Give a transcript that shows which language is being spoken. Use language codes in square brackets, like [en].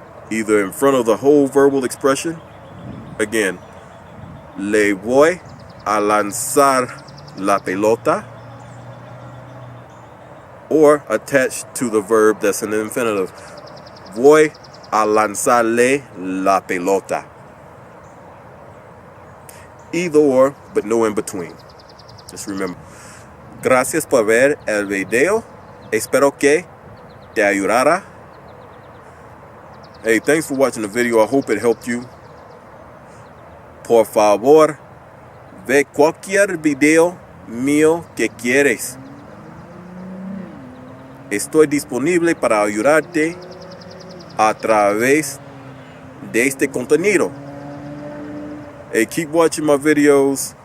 [en] Either in front of the whole verbal expression, again, [es] le voy a lanzar la pelota, [en] or attached to the verb that's an infinitive, [es] voy a lanzarle la pelota. [en] Either or, but no in between. Just remember. [es] Gracias por ver el video. Espero que te ayudara. [en] Hey, thanks for watching the video. I hope it helped you. [es] Por favor, ve cualquier video mío que quieres. Estoy disponible para ayudarte a través de este contenido. [en] Hey, keep watching my videos.